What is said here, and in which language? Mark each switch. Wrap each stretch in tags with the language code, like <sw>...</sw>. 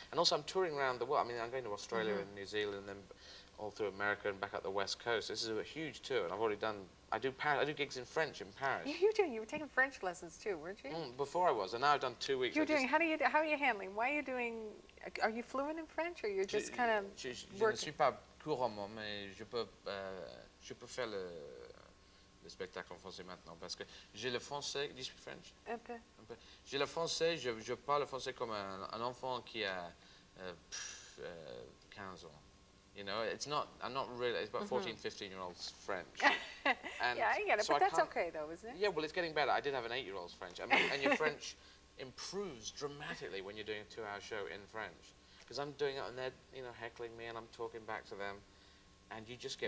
<en>And also I'm touring around the world. I mean, I'm going to Australia and New Zealand and then all through America and back up the West Coast. This is a huge tour, and I've already done. I do gigs in French in Paris. You were taking French lessons too, weren't you? Before I was, and now I've done 2 weeks. You're doing. How are you handling? Why are you doing? Are you fluent in French, or you're just kind of</en> <fr>Je</fr> <en>working?</en> <fr>ne suis pas couramment, mais je peux faire le spectacle en français maintenant, parce que j'ai le français.</fr> <en>Do you speak French?</en> <fr>Un peu. Un peu. J'ai le français. Je parle le français comme un enfant qui a 15 ans.</fr> <en>You know, it's not. I'm not really. It's about 14, 15-year-olds French. And yeah, I get it, so but that's can't- okay, though, isn't it? Yeah, well, it's getting better. I did have an 8-year-old's French, and your French improves dramatically when you're doing a 2-hour show in French, because I'm doing it and they're, you know, heckling me and I'm talking back to them, and you just get</en>